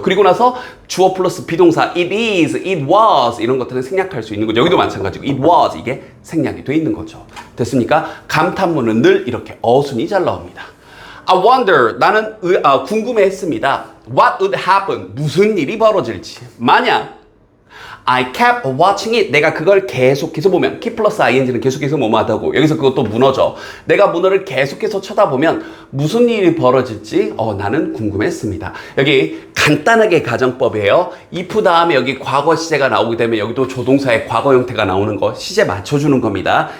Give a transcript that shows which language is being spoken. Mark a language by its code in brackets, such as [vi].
[ko] 그리고 나서 주어 플러스 비동사 it is, it was 이런 것들은 생략할 수 있는 거죠. 여기도 마찬가지고 it was 이게 생략이 돼 있는 거죠. 됐습니까? 감탄문은 늘 이렇게 어순이 잘 나옵니다. [en] I wonder [ko] 나는 궁금해했습니다. [en] What would happen [ko] 무슨 일이 벌어질지. 만약 [en] I kept watching it. [ko] 내가 그걸 계속해서 보면 keep 플러스 ing는 계속해서 뭐뭐 하다고 여기서 그것도 문어죠. 내가 문어를 계속해서 쳐다보면 무슨 일이 벌어질지 나는 궁금했습니다. 여기 간단하게 가정법이에요. if 다음에 여기 과거 시제가 나오게 되면 여기도 조동사의 과거 형태가 나오는 거 시제 맞춰주는 겁니다.